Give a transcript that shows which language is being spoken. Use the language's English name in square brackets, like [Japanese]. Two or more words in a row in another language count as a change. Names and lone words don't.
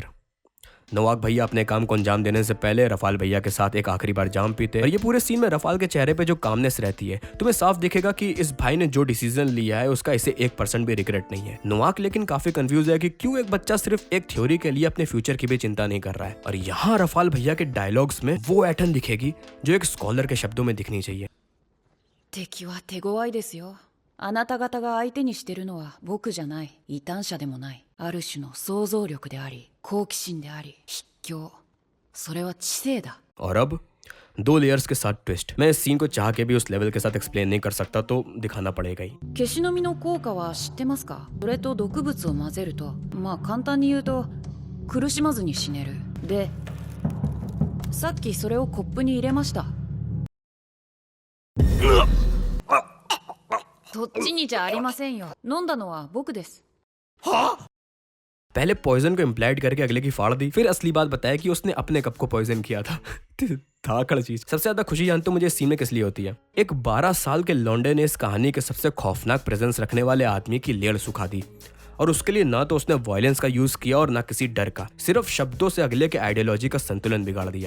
[Hindi] नोवाक भैया अपने काम को अंजाम देने से पहले रफाल भैया के साथ एक आखिरी बार जाम पीते और ये पूरे सीन में रफाल के चेहरे पे जो कामनेस रहती है, तुम्हें साफ दिखेगा कि इस भाई ने जो डिसीजन लिया है उसका इसे 1% भी रिग्रेट नहीं है। नोवाक लेकिन काफी कंफ्यूज है कि क्यों एक बच्चा सिर्फ एक थ्योरी के लिए अपने फ्यूचर की भी चिंता नहीं कर रहा है। और यहाँ रफाल भैया के डायलॉग्स में वो ऐठन दिखेगी जो एक स्कॉलर के शब्दों में दिखनी चाहिए। [Japanese] 敵は手強いですよ。あなた方が相手にしてるのは僕じゃない、異端者でもない、ある種の想像力であり、好奇心であり、筆境、それは知性だ。 [Hindi] और अब 2 लेयर्स के साथ ट्विस्ट। मैं इस सीन को चाह के भी उस लेवल के साथ एक्सप्लेन नहीं कर सकता तो दिखाना पड़ेगा ही। [Japanese] 消しの実の効果は知ってますか？それと毒物を混ぜると、まあ簡単に言うと苦しまずに死ねる。で、さっきそれをコップに入れました。そっちにじゃありませんよ。飲んだのは僕です。 [Hindi] पहले पॉइजन को इम्प्लाइड करके अगले की फाड़ दी, फिर असली बात बताया कि उसने अपने कप को पॉइजन किया था। धाकड़ चीज। सबसे ज्यादा खुशी जानते हो मुझे इस सीन में किस लिए होती है? एक 12 साल के लौंडे ने इस कहानी के सबसे खौफनाक प्रेजेंस रखने वाले आदमी की लेड़ सुखा दी और उसके लिए ना तो उसने वायलेंस का यूज किया और ना किसी डर का, सिर्फ शब्दों से अगले के आइडियोलॉजी का संतुलन बिगाड़ दिया।